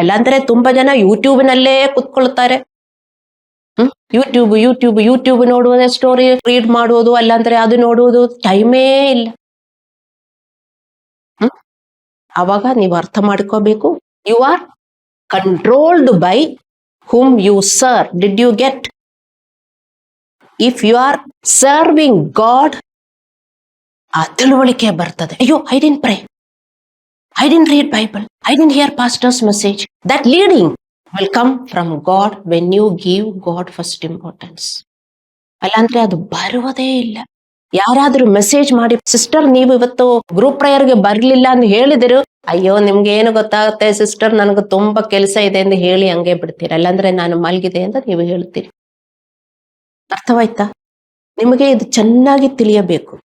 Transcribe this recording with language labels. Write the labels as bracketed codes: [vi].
[kn] ಅಲ್ಲಾಂದ್ರೆ ತುಂಬಾ ಜನ ಯೂಟ್ಯೂಬ್ನಲ್ಲೇ ಕುತ್ಕೊಳ್ತಾರೆ. ಯೂಟ್ಯೂಬ್ ನೋಡುವುದೇ, ಸ್ಟೋರಿ ರೀಡ್ ಮಾಡುವುದು, ಅಲ್ಲಾಂದ್ರೆ ಅದು ನೋಡುವುದು, ಟೈಮೇ ಇಲ್ಲ. ಅವಾಗ ನೀವು ಅರ್ಥ ಮಾಡ್ಕೋಬೇಕು, [en] You are controlled by whom you serve. Did you get? If you are serving God, [kn] ಆ ತಿಳುವಳಿಕೆ ಬರ್ತದೆ. [en] ಅಯ್ಯೋ, I didn't pray, I didn't read Bible, I didn't hear pastor's message. That leading will come from God when you give God first importance. [kn] ಅಲ್ಲಾಂದ್ರೆ ಅದು ಬರುವುದೇ ಇಲ್ಲ. ಯಾರಾದ್ರೂ message ಮಾಡಿ, sister ನೀವು ಇವತ್ತು ಗ್ರೂಪ್ ಪ್ರೇಯರ್ಗೆ ಬರ್ಲಿಲ್ಲ ಅಂತ ಹೇಳಿದ್ರು, ಅಯ್ಯೋ ನಿಮ್ಗೆ ಏನು ಗೊತ್ತಾಗುತ್ತೆ ಸಿಸ್ಟರ್, ನನಗೆ ತುಂಬಾ ಕೆಲಸ ಇದೆ ಎಂದು ಹೇಳಿ ಹಂಗೆ ಬಿಡ್ತೀರಿ. ಅಲ್ಲಾಂದ್ರೆ ನಾನು ಮಲಗಿದೆ ಅಂತ ನೀವು ಹೇಳ್ತೀರಿ. ಅರ್ಥವಾಯ್ತಾ? ನಿಮಗೆ ಇದು ಚೆನ್ನಾಗಿ ತಿಳಿಯಬೇಕು.